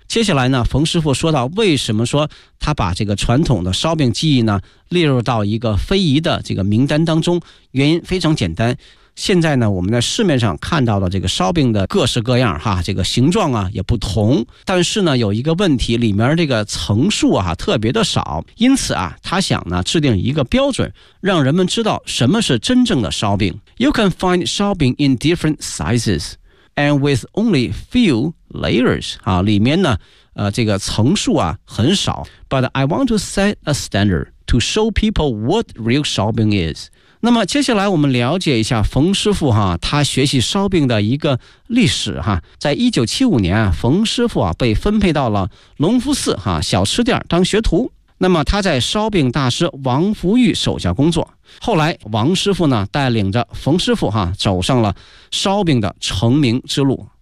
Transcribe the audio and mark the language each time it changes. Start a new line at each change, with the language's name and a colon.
Chinese: 接下来呢冯师傅说到为什么说他把这个传统的烧饼技艺呢列入到一个非遗的这个名单当中，原因非常简单，现在呢我们在市面上看到的这个烧饼的各式各样哈，这个形状啊也不同，但是呢有一个问题，里面这个层数啊特别的少，因此啊他想呢制定一个标准让人们知道什么是真正的烧饼。
English: You can find 烧饼 in different sizes and with only few layers 啊，里面呢这个层数啊很少， But I want to set a standard to show people what real 烧饼 is。
Chinese: 那么接下来我们了解一下冯师傅哈，他学习烧饼的一个历史哈。在1975年，冯师傅啊被分配到了隆福寺哈小吃店当学徒。那么他在烧饼大师王福玉手下工作。后来王师傅呢带领着冯师傅哈走上了烧饼的成名之路。